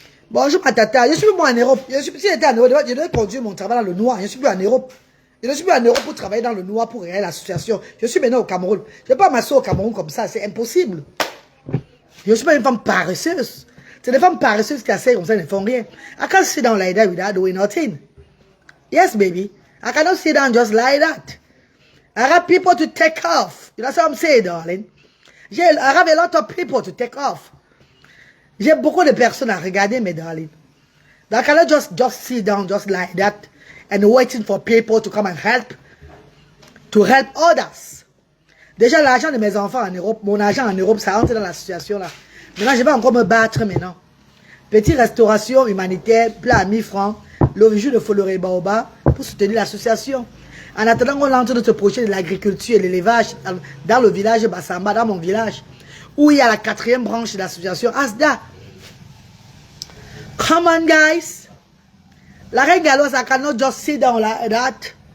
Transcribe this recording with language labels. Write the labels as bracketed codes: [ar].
[fr] Bonjour ma tata, je suis plus en Europe. Si j'étais en Europe, je devais conduire mon travail dans le noir. Je ne suis plus en Europe. Je ne suis plus en Europe pour travailler dans le noir pour réaliser l'association. Je suis maintenant au Cameroun. Je ne vais pas m'asseoir au Cameroun comme ça, c'est impossible. Je ne suis pas une femme paresseuse. C'est des femmes paresseuses qui asseyent comme ça, elles ne font rien. [en] I can't sit down like that without doing nothing. Yes, baby. I cannot sit down just like that. I have people to take off. You know what I'm saying, darling? I have a lot of people to take off. [fr] J'ai beaucoup de personnes à regarder, mes darling. [en] I cannot just sit down just like that and waiting for people to come and help others. [fr] Déjà, l'argent de mes enfants en Europe, mon argent en Europe, ça rentre dans l'association là. Maintenant, je vais encore me battre maintenant. Petite restauration humanitaire, plat à 1000 francs, le jus de Foloré Baoba pour soutenir l'association. En attendant qu'on lance notre projet de l'agriculture et l'élevage dans le village Bassamba, dans mon village, où il y a la 4e branche de l'association Asda. [en] Come on, guys. La reine Galoise, I cannot just sit down like that.